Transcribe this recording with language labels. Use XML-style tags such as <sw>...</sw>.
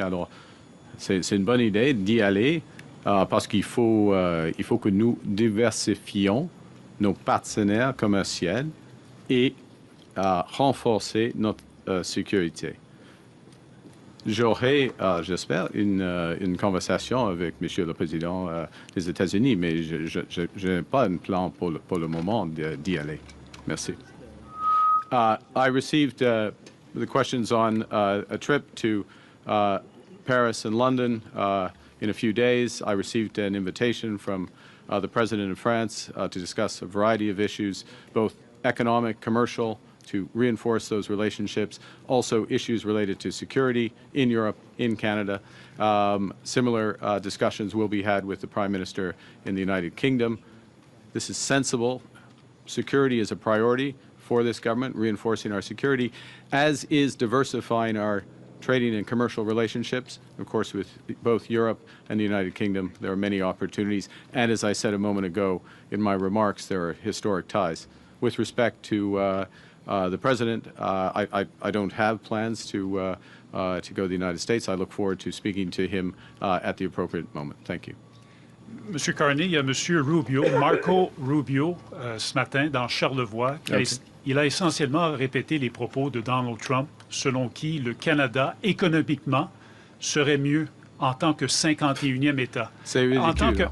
<fr>Alors, c'est une bonne idée d'y aller parce qu'il faut que nous diversifions nos partenaires commerciaux et renforcer notre sécurité. J'aurai, j'espère, une conversation avec M. le Président des États-Unis, mais je n'ai pas un plan pour le moment d'y aller. Merci.</fr> <en>I received the questions on a trip to Paris and London in a few days. I received an invitation from the President of France to discuss a variety of issues, both economic, commercial, to reinforce those relationships, also issues related to security in Europe, in Canada. Similar discussions will be had with the Prime Minister in the United Kingdom. This is sensible. Security is a priority for this government, reinforcing our security, as is diversifying our trading and commercial relationships. Of course, with both Europe and the United Kingdom, there are many opportunities. And as I said a moment ago in my remarks, there are historic ties. With respect to the President, I don't have plans to go to the United States. I look forward to speaking to him at the appropriate moment. Thank you.</en> <fr>Monsieur Carni, il y a Monsieur Rubio, Marco Rubio, ce matin dans Charlevoix. Il a essentiellement répété les propos de Donald Trump, selon qui le Canada, économiquement, serait mieux en tant que 51e État. C'est ridicule.</fr>